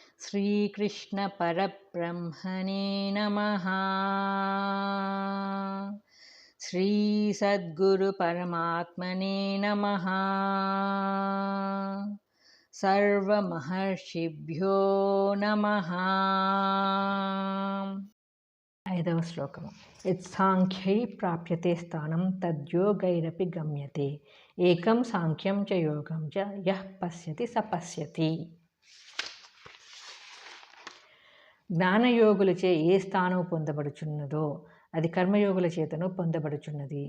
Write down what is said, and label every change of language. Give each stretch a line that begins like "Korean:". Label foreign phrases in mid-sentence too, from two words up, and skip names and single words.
Sanskrit: श्रीकृष्ण परब्रह्मणे नमः। श्री सद्गुरु परमात्मने नमः। सर्वमहर्षिभ्यो नमः।
Telugu: ఐదవ శ్లోకము.
Sanskrit: యత్సాంఖ్యై ప్రాప్యతే స్థానం తద్యోగైరపి గమ్యతే ఏకం సాంఖ్యం చ యోగం చ యః పశ్యతి స పశ్యతి.
Telugu: జ్ఞానయోగులచే ఏ స్థానము పొందబడుచున్నదో అది కర్మయోగుల చేతను పొందబడుచున్నది.